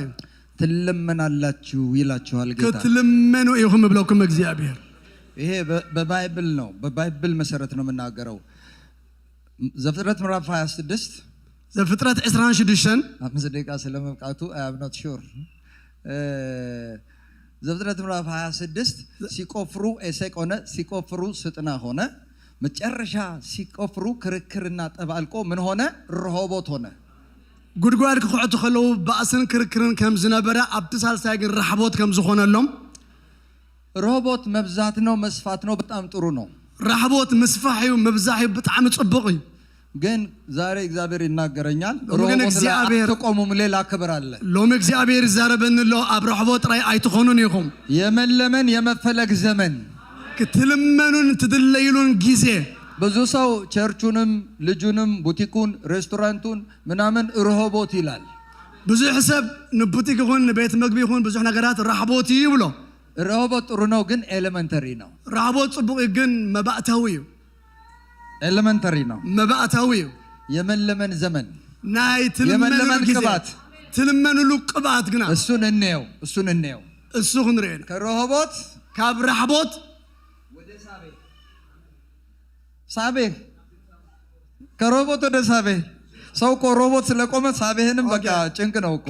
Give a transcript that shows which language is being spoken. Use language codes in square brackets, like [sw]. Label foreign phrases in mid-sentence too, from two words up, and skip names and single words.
[am] ትለምናላችሁ ይላችኋል ጌታ [ti] ክትለምኑ ይሁን ብለውኩም እግዚአብሔር [am] ይሄ በባይብል ነው በባይብል መሰረት ነው የምናገረው ዘፍጥረት ምዕራፍ 26 ዘፍጥረት 26 5 ደቂቃ ስለመብቃቱ [en] I am not sure [am] ዘፍጥረት ምዕራፍ 26 ሲቆፍሩ ኤሴቅ ሆነ፣ ሲቆፍሩ ስጥና ሆነ፣ መጨረሻ ሲቆፍሩ ክርክርና ጠባልቆ ምን ሆነ? ረሆቦት ሆነ። [ti] ጉድጓድ ክኹዕቱ ከለው ባእስን ክርክርን ከም ዝነበረ ኣብቲ ሳልሳይ ግን ረሕቦት ከም ዝኾነሎም። [am] ረሆቦት መብዛት ነው መስፋት ነው በጣም ጥሩ ነው። [ti] ረሕቦት ምስፋሕ እዩ ምብዛሕ እዩ ብጣዕሚ ጽቡቕ እዩ። [am] ግን ዛሬ እግዚአብሔር ይናገረኛል። ረሆቦት ላይ አትቆሙም፣ ሌላ ክብር አለ። [ti] ሎም እግዚአብሔር ይዛረበንሎ ኣብ ረሕቦት ራይ ኣይትኾኑን ኢኹም። [am] የመለመን የመፈለግ ዘመን [ti] ክትልመኑን ትድለይሉን ጊዜ [am] ብዙ ሰው ቸርቹንም ልጁንም ቡቲኩን ሬስቶራንቱን ምናምን ረሆቦት ይላል። [ti] ብዙሕ ሰብ ንቡቲክ ይኹን ንቤት ምግቢ ይኹን ብዙሕ ነገራት ረሕቦት ይብሎ። [am] ረሆቦት ጥሩ ነው ግን ኤሌመንተሪ ነው። [ti] ረሕቦት ጽቡቕ ግን መባእታዊ እዩ። [am] ኤሌመንተሪ ነው፣ [ti] መባእታዊ እዩ። [am] የመለመን ዘመን [ti] ናይ ትልመኑ ቅባት ትልመኑሉ ቅባት ግና [am] እሱን እንየው [ti] እሱ ክንርኤና [am] ከረሆቦት [ti] ካብ ረሕቦት [am] ወደ ሳቤ ከረሆቦት ወደ ሳቤ ሰው እኮ ረሆቦት ስለቆመ ሳቤህንም በቃ ጭንቅ ነው እኮ።